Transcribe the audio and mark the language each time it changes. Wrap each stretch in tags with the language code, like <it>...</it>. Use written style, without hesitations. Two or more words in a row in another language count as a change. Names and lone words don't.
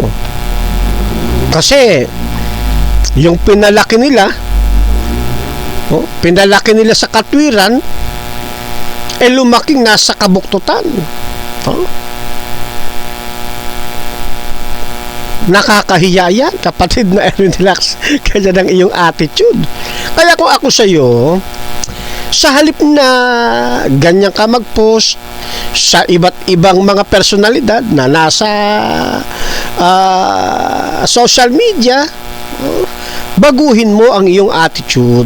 <tl>Kasi yung pinalaki nila sa katwiran, lumaking nasa kabuktutan. Nakakahiya yan, kapatid na Erwin de la Cruz, kaya ng iyong attitude. Kaya kung ako sa iyo, sa halip na ganyan ka mag-post sa iba't ibang mga personalidad na nasa</tl> <en>social media,</en> <tl>baguhin mo ang iyong attitude.</tl>